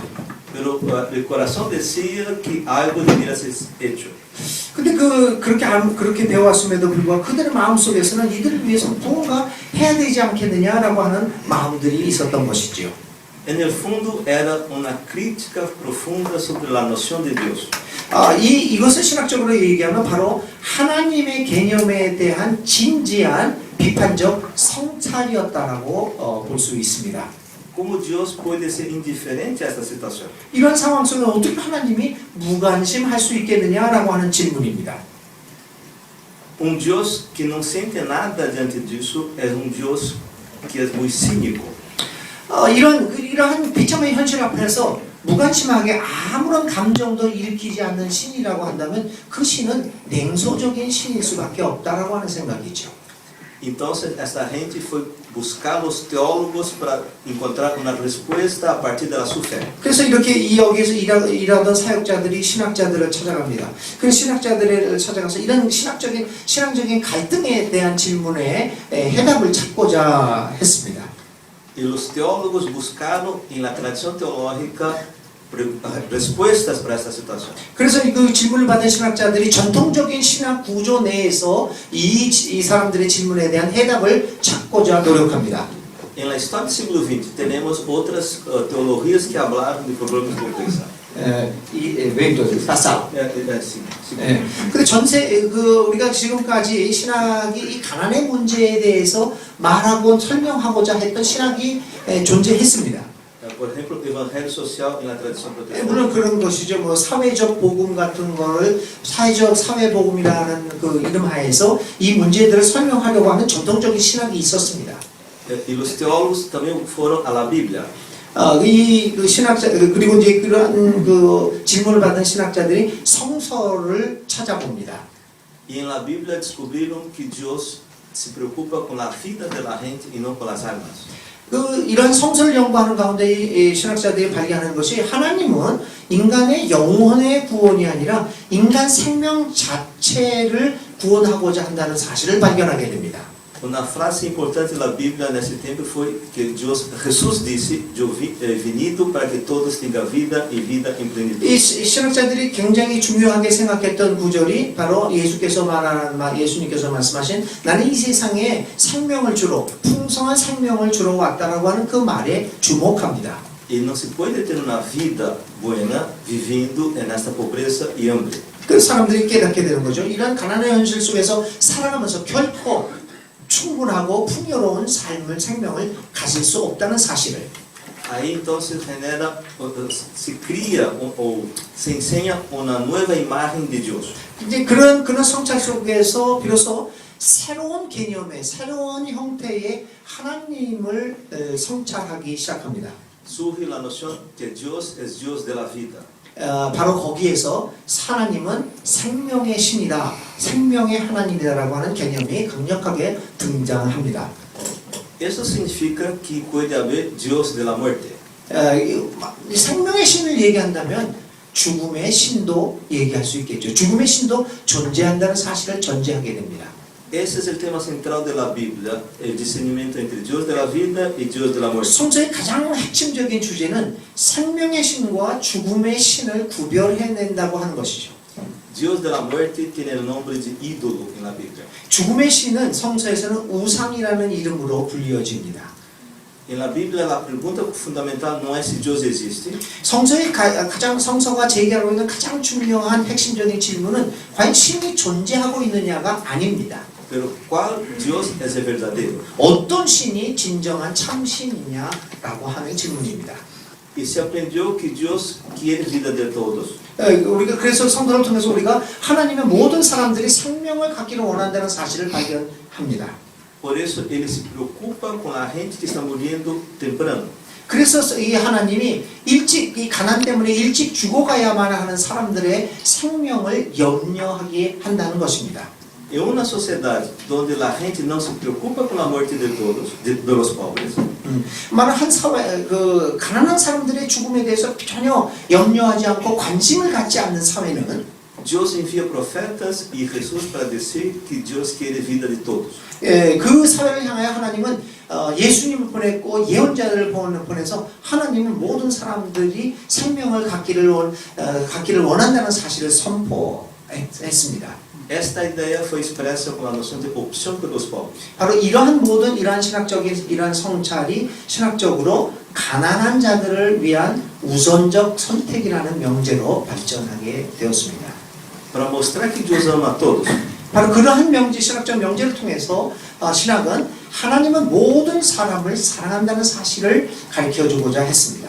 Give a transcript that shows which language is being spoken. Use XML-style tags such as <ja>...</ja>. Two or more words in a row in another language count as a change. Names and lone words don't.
<pt>Pero o coração dizia que algo deveria ser hecho.</pt> <ko>근데 그렇게 배워왔음에도 불구하고 그들의 마음속에서는 이들을 위해서 무언가 해야 되지 않겠느냐라고 하는 마음들이 있었던 것이지요.</ko> <es>En el fondo era una crítica profunda sobre la noción de Dios.</es> <ko>이것을 신학적으로 얘기하면 바로 하나님의 개념에 대한 진지한 비판적 성찰이었다라고 볼 수 있습니다.</ko> <es>Como Dios puede ser indiferente a esta situación?</es> <ko>이런 상황 속에 어떻게 하나님이 무관심할 수 있겠느냐라고 하는 질문입니다.</ko> <pt>Dios que não sente nada diante disso é Dios que é muito cínico.</pt> <ko>이러한 비참한 현실 앞에서 무관심하게 아무런 감정도 일으키지 않는 신이라고 한다면 그 신은 냉소적인 신일 수밖에 없다라고 하는 생각이죠.</ko> <pt>Então essa gente foi buscar os teólogos para encontrar uma resposta a partir da sua fé.</pt> <ko>그래서 이렇게 여기에서 일하던 사역자들이 신학자들을 찾아갑니다. 그 신학자들을 찾아가서 이런 신앙적인 갈등에 대한 질문에 해답을 찾고자 했습니다.</ko> <pt>E os teólogos buscaram na tradição teológica respostas para essa situação.</pt> <ko>그래서 그 질문을 받은 신학자들이 전통적인 신학 구조 내에서 이 사람들의 질문에 대한 해답을 찾고자 노력합니다.</ko> <pt>Na história do século XX, temos outras teologias que falaram de problemas de pobreza.</pt> <ko>근데 우리가 지금까지 신학이 이 가난의 문제에 대해서 말하고 설명하고자 했던 신학이 존재했습니다.</ko> <es>Por ejemplo,</es> <pt>evangelho social na tradição protestante.</pt> <ko>물론 그런 것이죠. 뭐 사회적 복음 같은 거를 사회적 사회 복음이라는 그 이름 하에서 이 문제들을 설명하려고 하는 전통적인 신학이 있었습니다.</ko> <pt>E os teólogos também foram à Bíblia.</pt> <ko>그 신학자 그리고 이제 그런 그 질문을 받은 신학자들이 성서를 찾아봅니다.</ko> <pt>E na Bíblia descobriram que Deus se preocupa com a vida da gente e não com as almas.</pt> <ko>이런 성서를 연구하는 가운데 이 신학자들이 발견하는 것이 하나님은 인간의 영혼의 구원이 아니라 인간 생명 자체를 구원하고자 한다는 사실을 발견하게 됩니다.</ko> <pt>Uma frase importante da Bíblia nesse tempo foi que Jesus disse: "Eu venido para que todos tenham vida e vida em plenitude."</pt> <ko>이 신학자들이 굉장히 중요하게 생각했던 구절이 바로 예수님께서 말씀하신 나는 이 세상에 생명을 주러 풍성한 생명을 주러 왔다라고 하는 그 말에 주목합니다.</ko> <pt>E não se pode ter uma vida buena vivendo nessa pobreza e hambre.</pt> <ko>그 사람들이 깨닫게 되는 거죠. 이런 가난의 현실 속에서 살아가면서 결코 충분하고 풍요로운 삶을 생명을 가질 수 없다는 사실을.</ko> <pt>Aí então se genera, se cria ou se enseña uma nova imagem de Deus.</pt> <ko>이제 그런 성찰 속에서 비로소 새로운 개념의 새로운 형태의 하나님을 성찰하기 시작합니다.</ko> <pt>Surge a noção que Deus é Deus da vida.</pt> <ko>바로 거기에서 하나님은 생명의 신이다, 생명의 하나님이다라고 하는 개념이 강력하게 등장합니다.</ko> <pt>Isso significa que pode haver Deus da morte.</pt> <ko>생명의 신을 얘기한다면 죽음의 신도 얘기할 수 있겠죠. 죽음의 신도 존재한다는 사실을 전제하게 됩니다.</ko> <pt>Esse é o tema central da Bíblia, o discernimento entre Deus da vida e Deus da morte.</pt> <ko>성서의 가장 핵심적인 주제는 생명의 신과 죽음의 신을 구별해낸다고 하는 것이죠.</ko> <pt>Deus da morte tem o nome de ídolo na Bíblia.</pt> <ko>죽음의 신은 성서에서는 우상이라는 이름으로 불리어집니다.</ko> <pt>Na Bíblia, a pergunta fundamental não é se Deus existe.</pt> <ko>성서의 성서가 제기하고 있는 가장 중요한 핵심적인 질문은 과연 신이 존재하고 있느냐가 아닙니다.</ko> <pt>Pero qual Deus é o verdadeiro?</pt> <ko>어떤 신이 진정한 참신이냐라고 하는 질문입니다.</ko> <pt>E se aprendeu que Deus quer vida de todos.</pt> <ko>우리가 그래서 성경을 통해서 우리가 하나님의 모든 사람들이 생명을 갖기를 원한다는 사실을 발견합니다.</ko> <pt>Por isso ele se preocupa com a gente que está morrendo temprano.</pt> <ko>그래서 이 하나님이 이 가난 때문에 일찍 죽어가야만 하는 사람들의 생명을 염려하게 한다는 것입니다.</ko> <pt>Em uma sociedade onde a gente não se preocupa com a morte de todos, dos pobres.</pt> <ko>말은 한 사회 가난한 사람들의 죽음에 대해서 전혀 염려하지 않고 관심을 갖지 않는 사회는</ko> <pt>Deus envia profetas e Jesus para dizer que Deus quer a vida de todos.</pt> <ko>그 사회를 향하여 하나님은 예수님을 보냈고 예언자들을 보내서 하나님은 모든 사람들이 생명을 갖기를 원한다는 사실을 선포했습니다.</ko> <pt>Esta ideia foi expressa com a noção de opção pelos pobres.</pt> <ko>바로 이러한 성찰이 신학적으로 가난한 자들을 위한 우선적 선택이라는 명제로 발전하게 되었습니다.</ko> <pt>Para mostrar que Deus ama a todos,</pt> <ko>바로 그러한 명제, 신학적 명제를 통해서 신학은 하나님은 모든 사람을 사랑한다는 사실을 가르쳐주고자 했습니다.</ko>